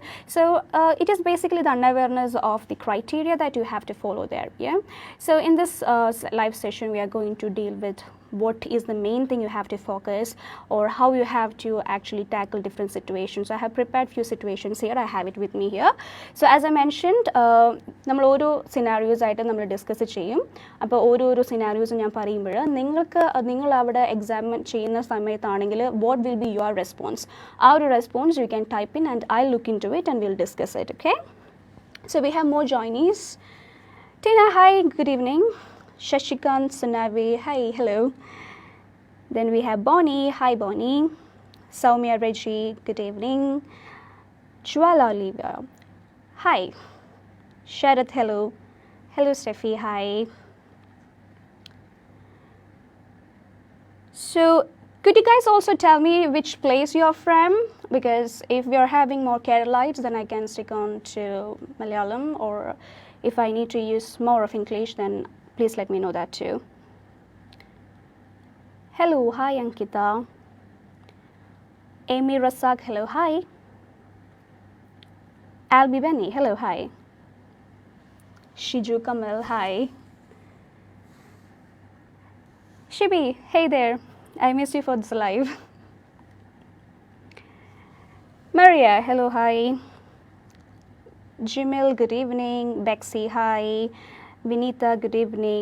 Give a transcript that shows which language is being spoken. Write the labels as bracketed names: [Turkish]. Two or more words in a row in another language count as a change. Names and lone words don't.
[English] So it is basically the unawareness of the criteria that you have to follow there. Yeah. So in this live session, we are going to deal with what is the main thing you have to focus, or how you have to actually tackle different situations. So I have prepared few situations here. I have it with me here. So as I mentioned, [Malayalam] നമ്മൾ ഓരോ സിനാരിയോസ് ആയിട്ട് നമ്മൾ ഡിസ്കസ് ചെയ്യും. അപ്പോൾ ഓരോരോ സിനാരിയോസ് ഞാൻ പറയുമ്പോൾ നിങ്ങൾ അവിടെ എക്സാം ചെയ്യുന്ന സമയത്താണെങ്കിൽ [English] what will be your response? Our response you can type in and I'll look into it and we'll discuss it. Okay. So we have more joinees. Tina, hi, good evening. Shashikant Sunavi, hi, hello. Then we have Bonnie, hi Bonnie. Soumya Reggie, good evening. Jwala Olivia, hi. Sharath, hello. Hello Steffi, hi. So could you guys also tell me which place you're from? Because if we are having more Keralites, then I can stick on to Malayalam, or if I need to use more of English, then please let me know that too. Hello, hi Ankita. Amy Rasak, hello, hi. Albi Benny, hello, hi. Shiju Kamal, hi. Shibi, hey there. I missed you for this live. Maria, hello, hi. Jimil, good evening. Bexy, hi. Vinita, good evening.